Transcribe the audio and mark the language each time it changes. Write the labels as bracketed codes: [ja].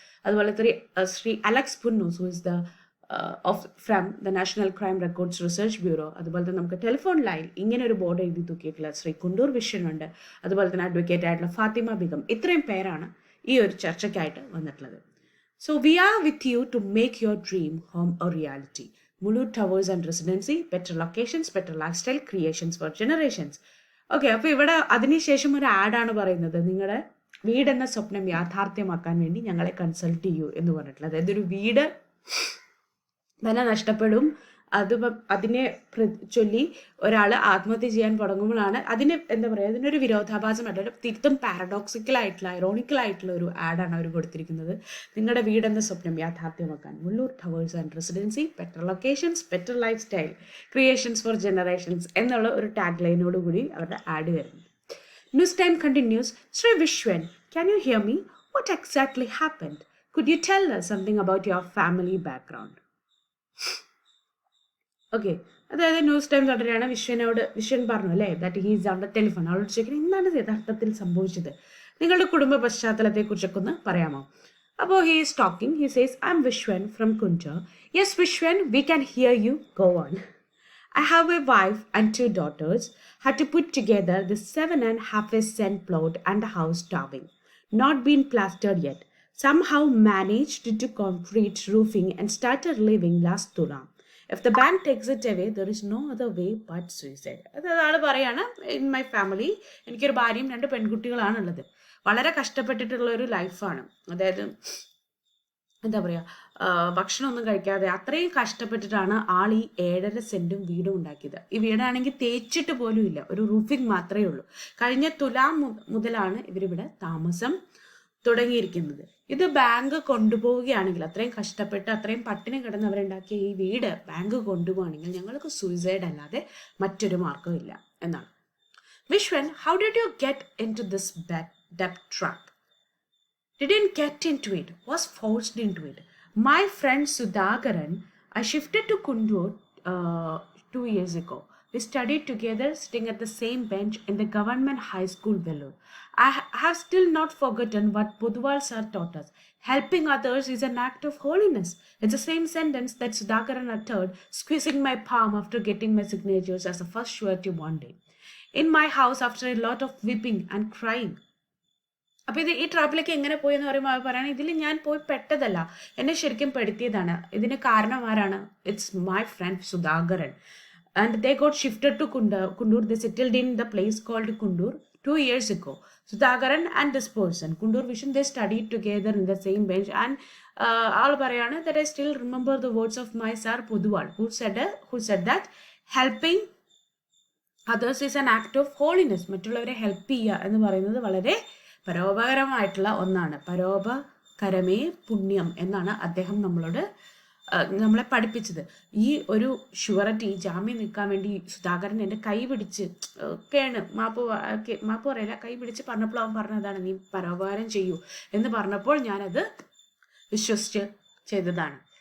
[en] അതുപോലെ Shri Alex Punnoose, who is the from the national crime records research bureau. [ml] അതുപോലെ തന്നെ നമുക്ക് ടെലിഫോൺ ലൈൻ ഇങ്ങനെ ഒരു ബോർഡ് എഴുതി തൂക്കിയിട്ടുള്ള ശ്രീ കുണ്ടൂർ വിശ്വനുണ്ട്. അതുപോലെ തന്നെ അഡ്വക്കേറ്റ് ആയിട്ടുള്ള ഫാത്തിമ ബിഗം. ഇത്രയും പേരാണ് ഈ ഒരു ചർച്ചയ്ക്കായിട്ട് വന്നിട്ടുള്ളത്. [en] So we are with you to make your dream home a reality. Mulur Towers and Residency, better locations, better lifestyle creations for generations. [ml] Okay, അപ്പോൾ ഇവിടെ അതിനുശേഷം ഒരു ആഡാണ് പറയുന്നത്, നിങ്ങളുടെ വീടെന്ന സ്വപ്നം യാഥാർത്ഥ്യമാക്കാൻ വേണ്ടി ഞങ്ങളെ കൺസൾട്ട് ചെയ്യൂ എന്ന് പറഞ്ഞിട്ടുള്ളത്. അതായത് ഒരു വീട് തന്നെ നഷ്ടപ്പെടും, അതിനെ ചൊല്ലി ഒരാൾ ആത്മഹത്യ ചെയ്യാൻ തുടങ്ങുമ്പോഴാണ് അതിന് എന്താ പറയുക, അതിനൊരു വിരോധാഭാസമായിട്ടുള്ള തീർത്തും പാരഡോക്സിക്കലായിട്ടുള്ള ഐറോണിക്കലായിട്ടുള്ള ഒരു ആഡാണ് അവർ കൊടുത്തിരിക്കുന്നത്. നിങ്ങളുടെ വീടെന്ന സ്വപ്നം യാഥാർത്ഥ്യമാക്കാൻ Mulloor towers and residency, [en] better locations, better lifestyle creations for generations [ml] എന്നുള്ള ഒരു ടാഗ് ലൈനോട് കൂടി അവരുടെ ആഡ് വരുന്നു. [en] News time continues. Shri Vishwan, can you hear me? What exactly happened? Could you tell us something about your family background? [ml] Okay, അതായത് news time തുടരുകയാണ്. വിശ്വൻ പറഞ്ഞു അല്ലേ, [en] That he's on the telephone. [ml] അവളോട് ചോദിക്കുന്നത് എന്താണ് യഥാർത്ഥത്തിൽ സംഭവിച്ചത്, നിങ്ങളുടെ കുടുംബ പശ്ചാത്തലത്തെക്കുറിച്ചൊക്കെ ഒന്ന് പറയാമോ? [en] അപ്പോൾ he is talking. He says, I'm Vishwan from Kunchar. Yes Vishwan, we can hear you, go on. I have a wife and 2 daughters. Had to put together the 7.5 cent plot and a house towing. Not been plastered yet. Somehow managed to concrete roofing and started living last Tulam. If the bank takes it away, there is no other way but suicide. [ml] അതാണ് പറയാണ്, [en] in my family [ml] എനിക്കൊരു ഭാര്യയും 2 പെൺകുട്ടികളാണുള്ളത്. വളരെ കഷ്ടപ്പെട്ടിട്ടുള്ള ഒരു ലൈഫാണ്. അതായത് എന്താ പറയുക, ഭക്ഷണമൊന്നും കഴിക്കാതെ അത്രയും കഷ്ടപ്പെട്ടിട്ടാണ് ആൾ ഈ 7.5 സെൻറ്റും വീടും ഉണ്ടാക്കിയത്. ഈ വീടാണെങ്കിൽ തേച്ചിട്ട് പോലും ഇല്ല, ഒരു റൂഫിംഗ് മാത്രമേ ഉള്ളൂ. കഴിഞ്ഞ തുലാം മുതലാണ് ഇവരിവിടെ താമസം തുടങ്ങിയിരിക്കുന്നത്. ഇത് ബാങ്ക് കൊണ്ടുപോവുകയാണെങ്കിൽ, അത്രയും കഷ്ടപ്പെട്ട് അത്രയും പട്ടിണി കിടന്ന് അവരുണ്ടാക്കിയ ഈ വീട് ബാങ്ക് കൊണ്ടുപോവുകയാണെങ്കിൽ ഞങ്ങൾക്ക് സൂയിസൈഡ് അല്ലാതെ മറ്റൊരു മാർഗ്ഗവും ഇല്ല എന്നാണ്. [en] Viswan, how did you get in to this ഡെപ്റ്റ് trap? Didn't get into it, was forced into it. My friend Sudhakaran, I shifted to Kundur 2 years ago. We studied together, sitting at the same bench in the government high school Vellore. I have still not forgotten what Budwal sir taught us. Helping others is an act of holiness. It's the same sentence that Sudhakaran uttered, squeezing my palm after getting my signatures as a first surety one day. In my house, after a lot of weeping and crying. [ml] അപ്പോൾ ഈ ട്രാപ്പിലേക്ക് എങ്ങനെ പോയി എന്ന് പറയുമ്പോൾ അവർ പറയുകയാണ്, ഇതിൽ ഞാൻ പോയി പെട്ടതല്ല, എന്നെ ശരിക്കും പെടുത്തിയതാണ്. ഇതിന് കാരണം ആരാണ്? [en] It's my friend Sudhakaran. And they got shifted to Kundur. They settled in the place called Kundur 2 years ago. Sudhakaran and this person, Kundur Vision, they studied together in the same bench. And [ml] ആൾ പറയാണ്, [en] that I still remember the words of my sir Pudwal, who said that helping others is an act of holiness. [ml] മറ്റുള്ളവരെ help ചെയ്യുക എന്ന് പറയുന്നത് വളരെ പരോപകരമായിട്ടുള്ള ഒന്നാണ്. പരോപകരമേ പുണ്യം എന്നാണ് അദ്ദേഹം നമ്മളെ പഠിപ്പിച്ചത്. ഈ ഒരു ഷുവറിറ്റി, ജാമ്യം നിൽക്കാൻ വേണ്ടി സുധാകരൻ എൻ്റെ കൈ പിടിച്ച് മാപ്പ് പറയില്ല, കൈ പിടിച്ച് പറഞ്ഞപ്പോൾ അവൻ പറഞ്ഞതാണ്, നീ പരോപകാരം ചെയ്യൂ എന്ന് പറഞ്ഞപ്പോൾ ഞാനത് വിശ്വസിച്ച് ചെയ്തതാണ്.